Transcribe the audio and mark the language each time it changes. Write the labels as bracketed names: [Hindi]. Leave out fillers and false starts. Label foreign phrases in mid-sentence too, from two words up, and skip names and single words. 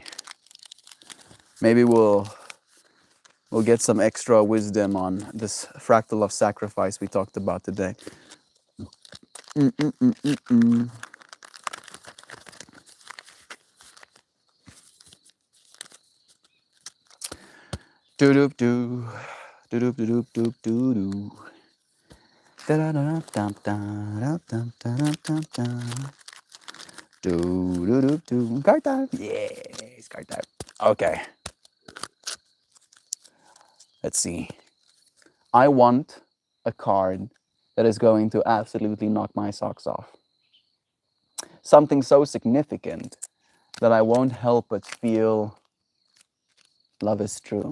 [English] Maybe we'll get some extra wisdom on this fractal of sacrifice we talked about today. Do doop doo. Do doop doop doop doo doo. Da da da da da da da da da. Do do do do. Card time. Yes, card time. Okay. Let's see. I want a card that is going to absolutely knock my socks off. Something so significant that I won't help but feel love is true.